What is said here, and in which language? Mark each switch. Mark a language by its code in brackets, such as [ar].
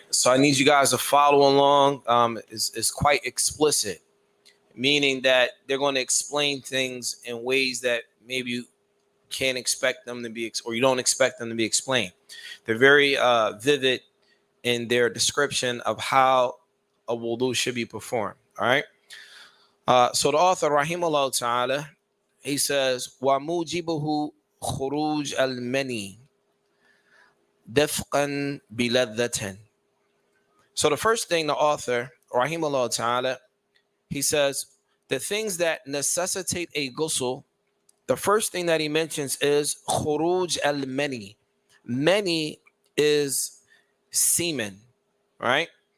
[en] So I need you guys to follow along. It's quite explicit, meaning that they're going to explain things in ways that maybe you can't expect them to be, or you don't expect them to be explained. They're very vivid in their description of how a wudu should be performed. All right. So the author, rahimahullah ta'ala, he says, [ar] وَمُوجِبُهُ خُرُوجَ الْمَنِي دَفْقًا بِلَذَّةٍ. [en] So the first thing the author, rahimahullah ta'ala, he says, the things that necessitate a ghusl, the first thing that he mentions is khuruj al-mani. Mani is semen, right?